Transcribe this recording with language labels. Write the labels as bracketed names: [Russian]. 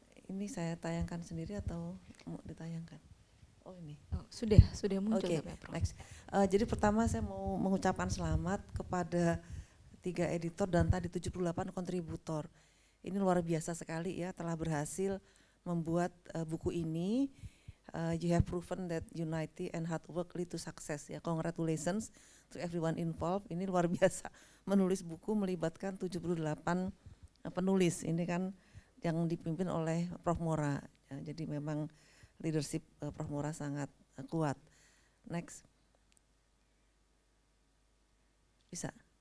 [Indonesian] Ini saya tayangkan sendiri atau mau ditayangkan? Oh ini. Oh, sudah muncul Oke, ya, Prof. next. Jadi pertama saya mau mengucapkan selamat kepada 3 editor dan tadi 78 kontributor. Ini luar biasa sekali ya, telah berhasil membuat buku ini. [English] You have proven that unity and hard work lead to success ya. Congratulations to everyone involved. [Indonesian] Ini luar biasa, menulis buku melibatkan 78 penulis. Ini kan yang dipimpin oleh Prof. Mora. Ya, jadi memang leadership Prof. Mora sangat kuat. Next. Bisa.